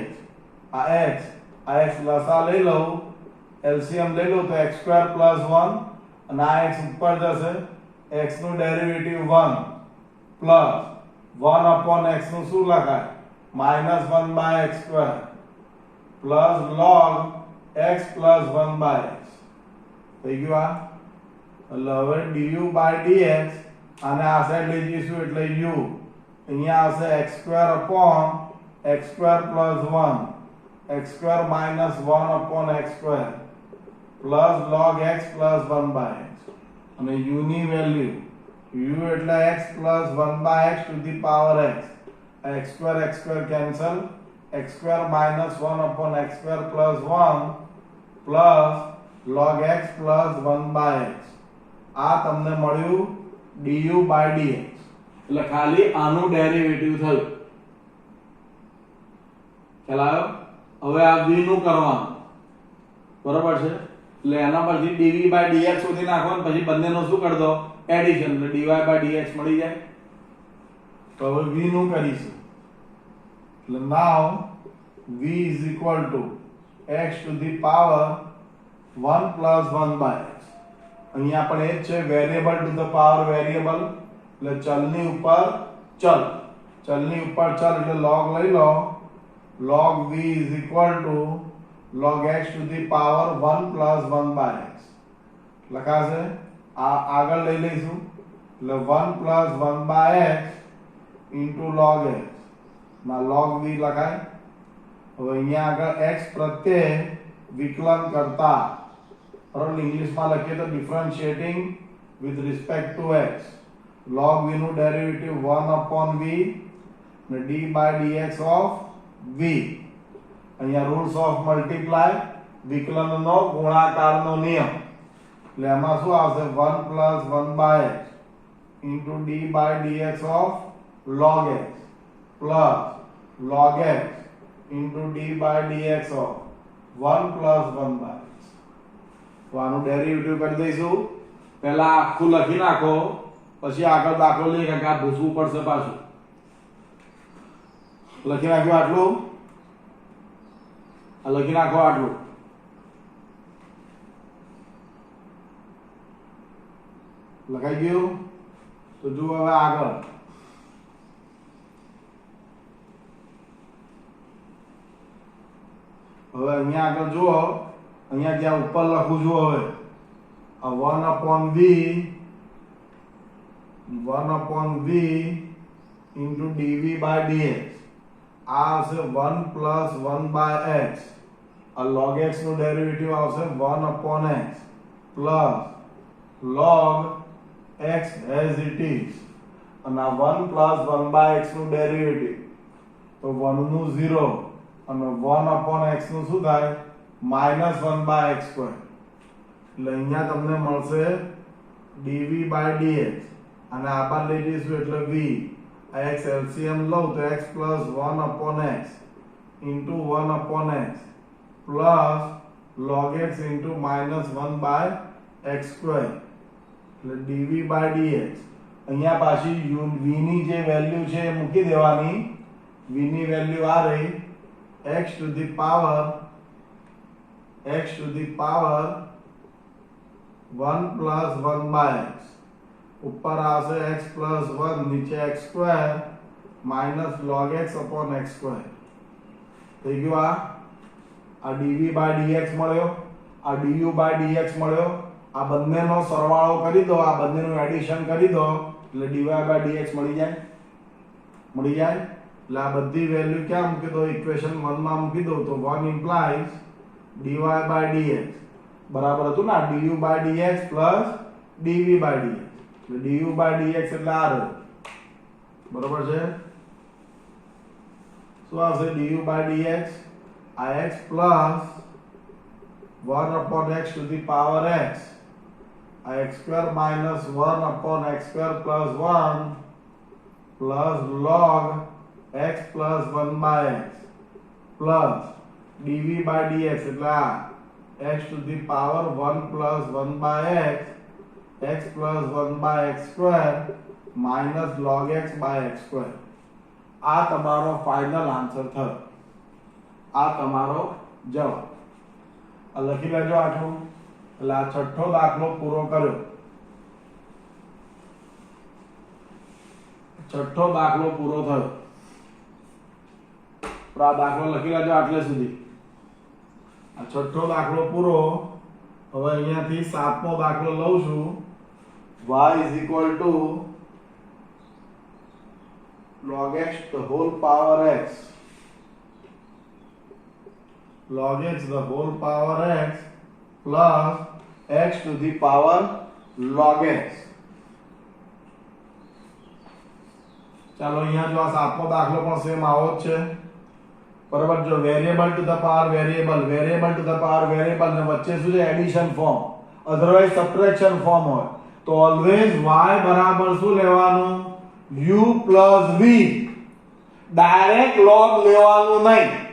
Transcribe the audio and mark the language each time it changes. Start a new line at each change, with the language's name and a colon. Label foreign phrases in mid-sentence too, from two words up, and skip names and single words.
Gujarati: આ x લસા લઈ લઉં, એલસીએમ લઈ લઉં તો
English: x² plus 1
Gujarati: અને આ x ઉપર જશે, x નું ડેરિવેટિવ
English: 1 plus 1 upon x
Gujarati: નું શું લખાય
English: -1 by x² plus log x plus 1 by x
Gujarati: થઈ ગયું. આ એટલે હવે
English: du by dx
Gujarati: અને આ સાઈડ લઈ જઈશું એટલે u અહીંયા આવશે
English: x² upon x² plus 1 x² minus 1 upon x² plus log x plus 1 by x
Gujarati: અને u ની વેલ્યુ u એટલે
English: x plus 1 by x to the power x. x² cancel, x² minus 1 upon x² plus 1 plus log x plus 1 by x.
Gujarati: આ તમને મળ્યું
English: du by dx
Gujarati: એટલે ખાલી આનું ડેરિવેટિવ થયું. ખ્યાલ આવ્યો? હવે આ v નું કરવાનું બરોબર છે એટલે એના પરથી
English: dv by dx
Gujarati: શોધી નાખવાનું, પછી બંનેનો શું કરી દો એડિશન એટલે
English: dy by dx
Gujarati: મળી જાય. તો હવે v નું કરીશું એટલે
English: now v is equal to x to the power 1 plus 1 by x.
Gujarati: અહીંયા પણ એ જ છે
English: variable to the power variable
Gujarati: એટલે ચલની ઉપર ચલ, ચલની ઉપર ચલ એટલે log લઈ લો,
English: log v is equal to log x to the power 1 plus 1 by x
Gujarati: લખાશે. આ આગળ લઈ લઈશું એટલે
English: 1 plus 1 by x into log x
Gujarati: માં
English: log v
Gujarati: લખાય. હવે અહીંયા આગળ x પ્રત્યે વિકલન કરતા બરાબર ઇંગ્લિશમાં લખીએ તો
English: differentiating with respect to x. log v
Gujarati: નું ડેરિવેટિવ
English: 1 upon v
Gujarati: ને
English: d by dx of v.
Gujarati: અહીંયા
English: rules of multiply
Gujarati: વિકલનનો ગુણાકારનો નિયમ એટલે એમાં શું આવશે
English: 1 plus 1 by x into d by dx of log x plus log x into d by dx of 1 plus 1 by x.
Gujarati: તો આનું ડેરિવેટિવ કરી દઈશું. પહેલા આખું લખી નાખો પછી આગળ દાખલો લઈએ કારણ કે આ ભૂસવું પડશે પાછું. લખી નાખ્યું આટલું, આ લખી નાખો આટલું. લખાઈ ગયું? તો જુઓ હવે આગળ હવે અહીંયા આગળ જુઓ, અહીંયા જ્યાં ઉપર લખું છું હવે આ
English: 1 upon v into dv by dx.
Gujarati: આ આવશે
English: 1 plus 1 by x.
Gujarati: આ
English: log x
Gujarati: નું ડેરિવેટિવ આવશે
English: 1 upon x plus log x as it is
Gujarati: અને આ
English: 1 plus 1 by x
Gujarati: નું ડેરિવેટિવ તો 1 નું 0 અને
English: 1 upon x
Gujarati: નું શું થાય
English: -1 by x square.
Gujarati: એટલે અહીંયા તમને મળશે
English: dv by dx
Gujarati: અને આ બાર લઈ જઈશું એટલે v. આ x LCM લઉં તો
English: x plus 1 upon x into 1 upon x plus log x into -1 by x square
Gujarati: એટલે
English: dv by dx.
Gujarati: અહીંયા પાછી v ની જે વેલ્યુ છે એ મૂકી દેવાની. v ની વેલ્યુ આ રહી
English: x to the power x to the power 1 plus 1 by x
Gujarati: ऊपर आसे
English: x plus 1
Gujarati: नीचे
English: x square minus log x upon x square
Gujarati: થઈ ગયું આ
English: dv by dx
Gujarati: મળ્યો આ
English: du by
Gujarati: dx મળ્યો આ બંનેનો સરવાળો કરી દો આ બંનેનું એડિશન કરી દો એટલે
English: dy by dx
Gujarati: મળી જાય એટલે આ બધી વેલ્યુ ક્યાં મૂકી દો ઇક્વેશન 1 માં મૂકી દો તો
English: 1 implies dy by dx
Gujarati: બરાબર હતું ને
English: du by dx plus dv by dx
Gujarati: એટલે
English: du by dx
Gujarati: એટલે આ રહ્યું બરાબર છે શું આવશે
English: du by dx
Gujarati: આ
English: x plus 1 upon x to the power x a x square minus 1 upon x square plus 1 plus log x plus 1 by x plus dv by dx
Gujarati: એટલે આ
English: x to the power 1 plus 1 by x plus 1 by x square minus log x by x square
Gujarati: આ તમારો
English: final answer
Gujarati: થયો આ તમારો જવાબ આ લખી લેજો આટલું એટલે આ છઠ્ઠો દાખલો પૂરો કર્યો છઠ્ઠો દાખલો પૂરો થયો તો આ દાખલો લખી લેજો આટલે સુધી આ છઠ્ઠો દાખલો પૂરો હવે અહીંયાથી સાતમો દાખલો લઉં છું
English: y is equal to log x the whole power x log x the whole power x plus x to the power log x
Gujarati: ચાલો અહીંયા જો આ સાતમો દાખલો પણ સેમ આવો જ છે બરાબર જો
English: variable to the power variable to the power variable
Gujarati: ને વચ્ચે શું છે
English: addition form otherwise subtraction form
Gujarati: હોય તો ઓલવેઝ y બરાબર શું લેવાનું
English: u plus v
Gujarati: ડાયરેક્ટ log લેવાનું નહીં